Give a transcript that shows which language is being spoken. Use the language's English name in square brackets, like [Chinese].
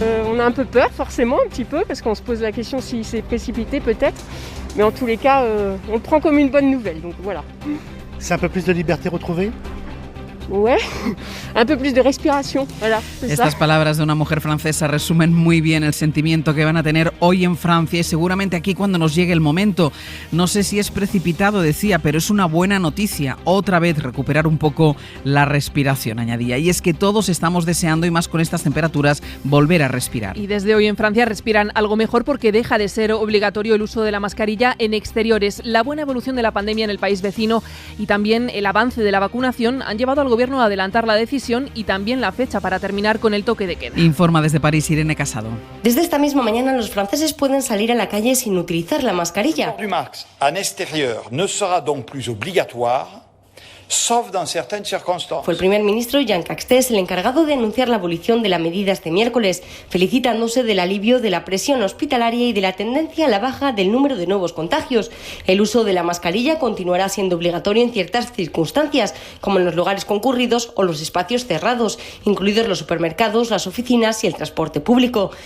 [French] On a un peu peur, forcément, un petit peu, parce qu'on se pose la question si c'est précipité peut-être, mais en tous les cas, on le prend comme une bonne nouvelle, donc voilà. C'est un peu plus de liberté retrouvée ? Ouais, un peu plus de respiración. Voilà, [Spanish] Estas palabras de una mujer francesa resumen muy bien el sentimiento que van a tener hoy en Francia y seguramente aquí cuando nos llegue el momento. No sé si es precipitado, decía, pero es una buena noticia. Otra vez recuperar un poco la respiración, añadía. Y es que todos estamos deseando, y más con estas temperaturas, volver a respirar. Y desde hoy en Francia respiran algo mejor porque deja de ser obligatorio el uso de la mascarilla en exteriores. La buena evolución de la pandemia en el país vecino y también el avance de la vacunación han llevado al Gobierno a adelantar la decisión y también la fecha para terminar con el toque de queda. Informa desde París Irene Casado. Desde esta misma mañana los franceses pueden salir a la calle sin utilizar la mascarilla. [French] Le masque en exterior ne sera donc plus obligatoire. Sauf dans certaines circonstances. [Spanish] Fue el primer ministro Jean Castex el encargado de anunciar la abolición de la medida este miércoles, felicitándose del alivio de la presión hospitalaria y de la tendencia a la baja del número de nuevos contagios. El uso de la mascarilla continuará siendo obligatorio en ciertas circunstancias, como en los lugares concurridos o los espacios cerrados, incluidos los supermercados, las oficinas y el transporte público.